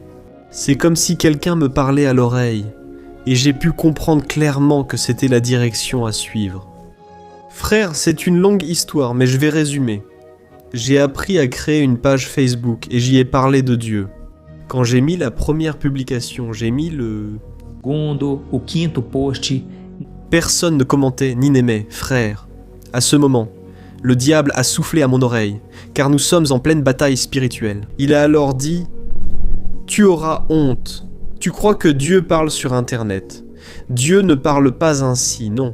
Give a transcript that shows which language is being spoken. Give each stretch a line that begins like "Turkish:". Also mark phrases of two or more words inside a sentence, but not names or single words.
French: C'est comme si quelqu'un me parlait à l'oreille, et j'ai pu comprendre clairement que c'était la direction à suivre. Frère, c'est une longue histoire, mais je vais résumer. J'ai appris à créer une page Facebook, et j'y ai parlé de Dieu. Quand j'ai mis la première publication, j'ai mis le...
Portuguese: Segundo, o quinto post.
French: Personne ne commentait ni n'aimait, frère. À ce moment, le diable a soufflé à mon oreille, car nous sommes en pleine bataille spirituelle. Il a alors dit « Tu auras honte. Tu crois que Dieu parle sur Internet. Dieu ne parle pas ainsi, non.